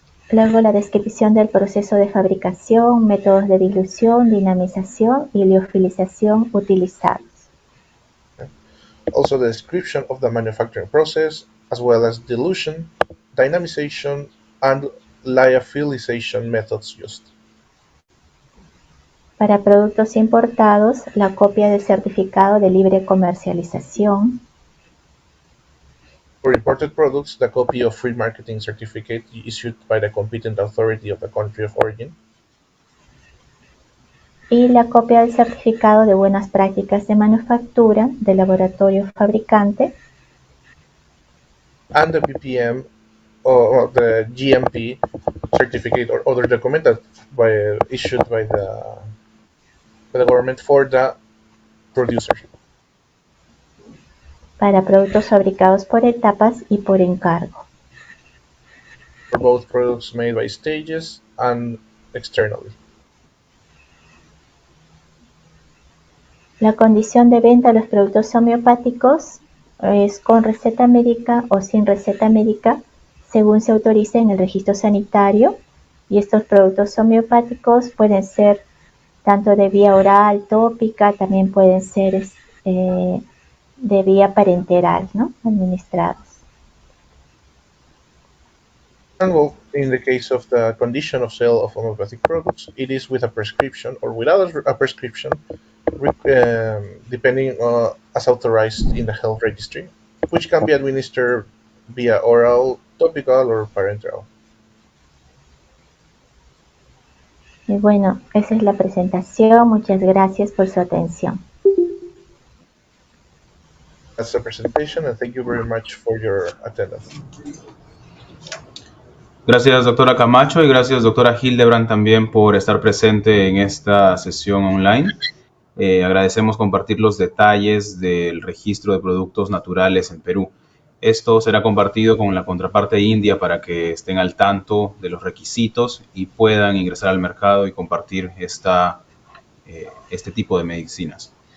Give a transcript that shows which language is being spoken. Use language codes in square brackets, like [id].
[es] Luego la descripción del proceso de fabricación, métodos de dilución, dinamización y liofilización utilizados. [en] Also, the description of the manufacturing process, as well as dilution, dynamization, and lyophilization methods used. [es] Para productos importados, la copia del certificado de libre comercialización. [en] For imported products, the copy of free marketing certificate issued by the competent authority of the country of origin. [es] Y la copia del certificado de buenas prácticas de manufactura del laboratorio fabricante. [en] And the BPM or the GMP certificate or other document that issued by the government for the producer. [es] Para productos fabricados por etapas y por encargo. [en] For both products made by stages and externally. [es] La condición de venta de los productos homeopáticos es con receta médica o sin receta médica, según se autorice en el registro sanitario, y estos productos homeopáticos pueden ser tanto de vía oral, tópica, también pueden ser de vía parenteral, ¿no? Administrados. [en] And well, in the case of the condition of sale of homeopathic products, it is with a prescription or without a prescription, depending as authorized in the health registry, which can be administered via oral, topical, or parenteral. [es] Y bueno, esa es la presentación. Muchas gracias por su atención. [en] That's the presentation, and thank you very much for your attendance. [es] Gracias, doctora Camacho, y gracias, doctora Hildebrand, también por estar presente en esta sesión online. Agradecemos compartir los detalles del registro de productos naturales en Perú. Esto será compartido con la contraparte india para que estén al tanto de los requisitos y puedan ingresar al mercado y compartir este tipo de medicinas.